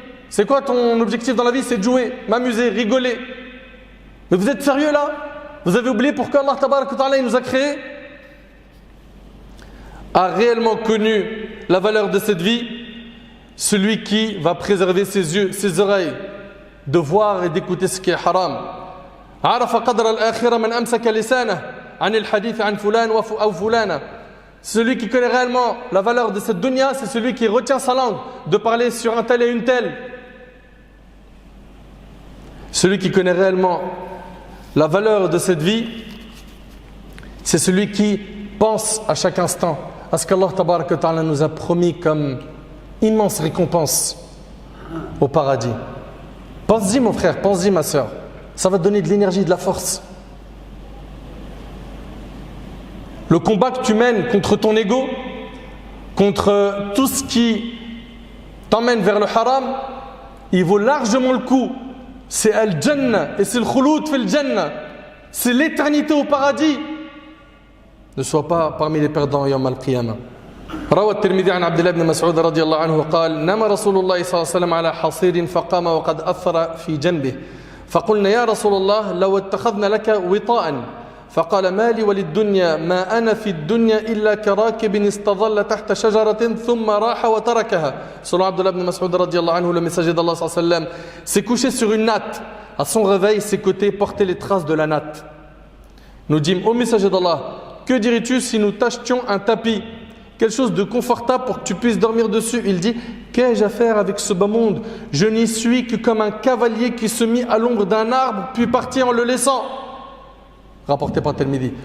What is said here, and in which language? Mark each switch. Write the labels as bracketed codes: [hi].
[fr] C'est quoi ton objectif dans la vie? C'est de jouer, m'amuser, rigoler. Mais vous êtes sérieux là? Vous avez oublié pourquoi Allah Ta'ala il nous a créés? A réellement connu la valeur de cette vie, celui qui va préserver ses yeux, ses oreilles, de voir et d'écouter ce qui est haram. [ar] عرف قدر الآخرة من أمسك لسانه عن الحديث عن فلان أو فلانة. [fr] Celui qui connaît réellement la valeur de cette dunya, c'est celui qui retient sa langue de parler sur un tel et une telle. Celui qui connaît réellement la valeur de cette vie, c'est celui qui pense à chaque instant à ce qu'Allah Tabaraka wa Ta'ala nous a promis comme immense récompense au paradis. Pense-y mon frère, pense-y ma soeur. Ça va te donner de l'énergie, de la force. Le combat que tu mènes contre ton ego, contre tout ce qui t'emmène vers le haram, il vaut largement le coup. C'est Al-Jannah et c'est le [ar] khouloud fil Jannah. [fr] C'est l'éternité au paradis. Ne sois pas parmi les perdants [ar] يوم القيامة. روى الترمذي عن عبد الله بن مسعود رضي الله عنه قال نام رسول الله صلى الله عليه وسلم على حصير فقام وقد أثر في جنبه فقلنا يا رسول الله لو اتخذنا لك وطاء فقال ما لي وللدنيا ما أنا في الدنيا إلا كراكب استظل تحت شجرة ثم راح وتركها. [fr] Selon Abdullah ibn Mas'ud radiallahu anhu, le messager d'Allah sallallahu alayhi wa sallam s'est couché sur une natte. À son réveil, ses côtés portaient les traces de la natte. Nous dîmes, ô messager d'Allah, que dirais-tu si nous t'achetions un tapis, quelque chose de confortable pour que tu puisses dormir dessus? Il dit, qu'ai-je à faire avec ce bas monde? Je n'y suis que comme un cavalier qui se mit à l'ombre d'un arbre puis partit en le laissant. Rapporté par Tirmidhi.